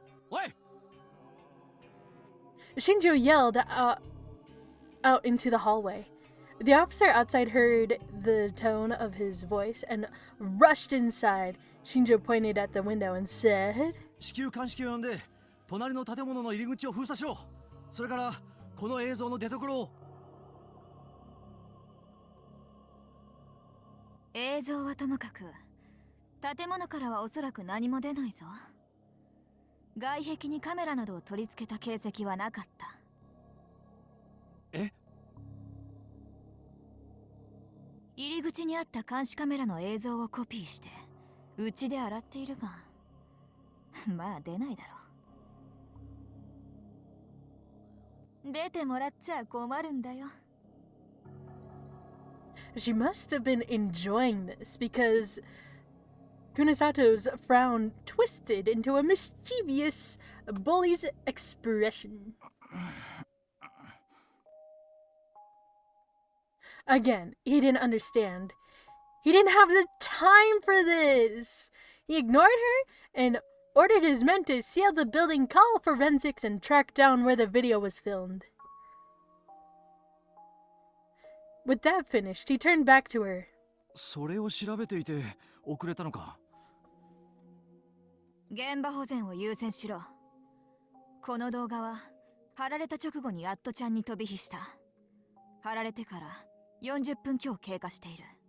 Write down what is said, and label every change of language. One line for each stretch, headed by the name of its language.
Japanese: おい
English: Shinjo yelled out into the hallway. The officer outside heard the tone of his voice and rushed inside. Shinjo pointed at the window and said,
Japanese: 至急鑑識を呼んで隣の建物の入り口を封鎖しろ。それからこの映像の出所を。映像はともかく建物からはおそらく何も出ないぞ。外壁にカメラなどを取り付けた形跡はなかった。え？入り口にあった監視カメラの映像をコピーしてうちで洗っているがまあ出ないだろう。出てもらっちゃ困るんだよ。
English: She must have been enjoying this because Kunisato's frown twisted into a mischievous bully's expression. Again, he didn't understand. He didn't have the time for this. He ignored her and ordered his men to seal the building, call forensics, and track down where the video was filmed. With that finished, he turned back to her.
Japanese: それを調べていて遅れたのか。現場保全を優先しろ。この動画は貼られた直後にアットちゃんに飛び火した。貼られてから40分強経過している。